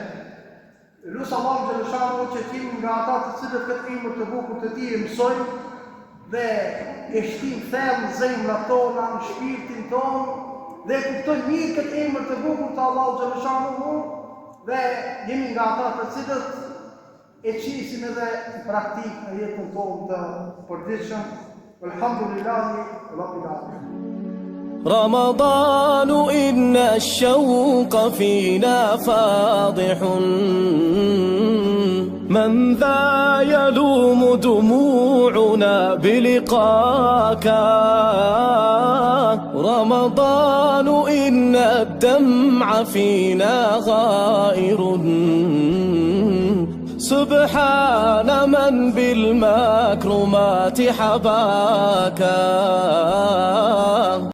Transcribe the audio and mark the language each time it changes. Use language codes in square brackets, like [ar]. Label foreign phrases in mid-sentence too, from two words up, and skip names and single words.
[sq] Lusë [ar] الله جل شأنه [sq] që t'jemi nga ata të cilët këtë emër të bukur të tij e mësojnë dhe e shtim thellë në zemrat tona, në shpirtin tonë dhe e kuptojnë mirë këtë emër të bukur të [ar] الله جل شأنه [sq] dhe jemi nga ata të cilët e qisim edhe në praktik në jetën tonë të përditshëm. [ar] الحمد لله رب العالمين. رمضان إن الشوق فينا فاضح من ذا يلوم دموعنا بلقاك رمضان إن الدمع فينا غائر سبحان من بالمكرمات حباك